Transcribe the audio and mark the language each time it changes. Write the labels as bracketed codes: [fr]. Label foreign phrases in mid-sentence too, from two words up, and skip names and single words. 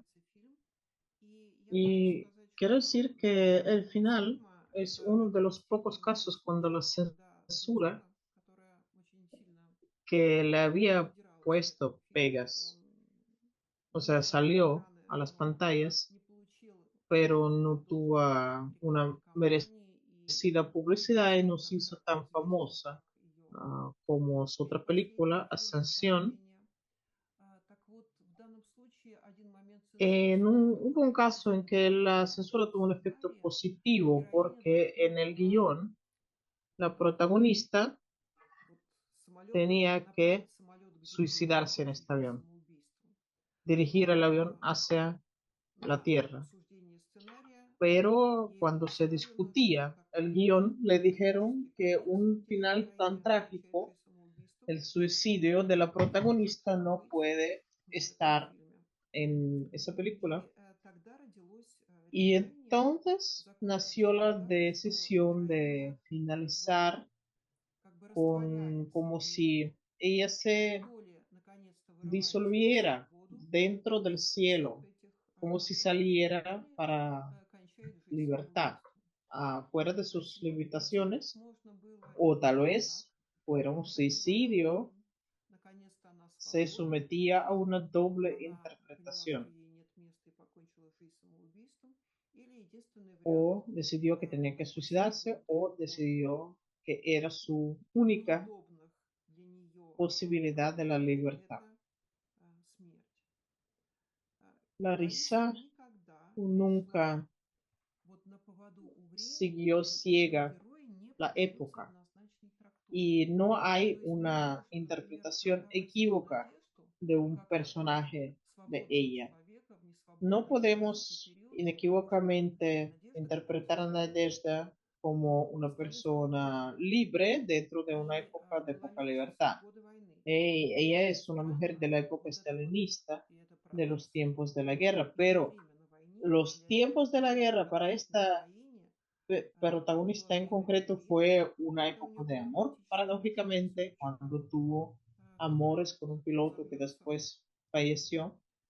[ru] заканчивается фильм. И я хочу [es] y [ru] сказать, [es] quiero decir [ru] что [es] que el final [ru] фильма [es] es [ru] это [es] uno de [ru] один [es] los [ru] из тех [es] pocos [ru] моментов, [es] casos cuando la [ru] когда [es] censura [ru] цензура, которая очень сильно [es] que le había [ru] придиралась к этому [es] puesto [ru] фильму, [es] pegas, [ru] он [es] o sea, [ru] выходил на [es] salió [ru] экраны, [es] a las [ru] но [es] pantallas, [ru] не получил [es] pero no [ru] должной [es] tuvo una [ru] рекламной кампании, и [es] merecida publicidad y [ru] скажем [es] no se [ru] так, [es] hizo [ru] широко [es] tan [ru] известен [es] famosa [ru] как ее [es] como su otra película, [ru] последний фильм [es] Ascensión. [ru] «Спасение». Так вот, в данном случае один момент цензуры сыграл [es] Hubo un caso en que [ru] положительную [es] la [ru] роль, [es] censura [ru] что в [es] tuvo un efecto [ru] сценарии [es] positivo [ru] героиня [es] porque [ru] должна [es] en el [ru] была [es] guión la [ru] а, [es] protagonista [ru] вот самолет, [es] tenía que [ru] направить самолет к земле, [es] suicidarse en [ru] покончить [es] este [ru] жизнь [es] avión, [ru] самоубийством. [es] dirigir el [ru] Но [es] avión hacia la [ru] на [es] Tierra. [ru] обсуждение сценария [es] Pero [ru] ей [es] cuando se [ru] объясняли, ну, что [es] discutía el [ru] такой [es] guión, le dijeron [ru] трагический [es] que [ru] конец, [es] un [ru] где [es] final tan [ru] героиня, покончающая [es] trágico, [ru] самоубийством, [es] el suicidio de la [ru] не [es] protagonista, [ru] должна [es] no [ru] быть [es] puede [ru] в этом [es] estar [ru] фильме. [es] en esa película. [ru] И тогда родилось [es] Y [ru] решение [es] entonces nació [ru] закончить [es] la [ru] ее так, что [es] decisión [ru] героиня [es] de [ru] вот [es] finalizar [ru] как бы [es] con [ru] растворяется [es] como [ru] внутри [es] si ella [ru] в [es] se [ru] доле, наконец-то вырывается на [es] disolviera [ru] свободу [es] dentro del [ru] из всех [es] cielo, [ru] этих [es] como si [ru] окружающих [es] saliera [ru] реалий, [es] para [ru] кончает жизнь [es] libertad, [ru] самоубийством. [es] fuera de [ru] То [es] sus [ru] есть мотивировать [es] limitaciones, [ru] можно было [es] o tal [ru] именно так. [es] vez fuera un [ru] Это позволяло [es] suicidio, [ru] фильм. Наконец-то она [es] se [ru] свободна. [es] sometía a una doble [ru] Она поняла, что [es] interpretación, [ru] ей нет места и покончила жизнь самоубийством. Или единственный вариант [es] o decidió que tenía que [ru] такой [es] suicidarse, [ru] свободы [es] o [ru] от [es] decidió que era su única [ru] неудобных для нее [es] posibilidad de la [ru] реалий — [es] libertad. [ru] это смерть. Лариса [es] Larissa [ru] никогда не шла [es] nunca [ru] вот на поводу у времени, [es] siguió [ru] и [es] ciega [ru] герои не [es] la [ru] поддаются [es] época [ru] однозначной трактовке. [es] y no hay [ru] То есть мы не [es] una [ru] можем, например, [es] interpretación [ru] создавать себе [es] equívoca [ru] надежду, [es] de un [ru] как [es] personaje de [ru] свободного [es] ella. [ru] человека в [es] No [ru] несвободный исторический [es] podemos [ru] период, потому что [es] inequívocamente [ru] надежда [es] interpretar a [ru] получается [es] Nadezhda como una persona libre dentro de una época de poca libertad. Ella es una mujer de la época stalinista, de los tiempos de la guerra, pero los tiempos de la guerra para esta protagonista en concreto fue una época de amor, paradójicamente, cuando tuvo amores con un piloto que después falleció.